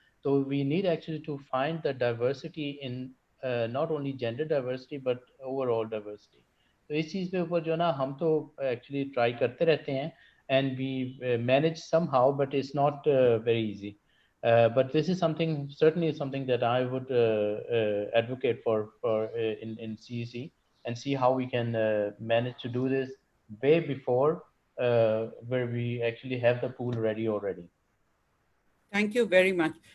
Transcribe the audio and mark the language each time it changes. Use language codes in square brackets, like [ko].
[en] So we need actually to find the diversity in not only gender diversity but overall diversity. [hi] तो इस चीज़ पे ऊपर जो ना हम तो actually try करते रहते हैं, [en] and we manage somehow, but it's not very easy. But this is certainly something that I would advocate for in CEC, and see how we can manage to do this way before where we actually have the pool ready already. Thank you very much.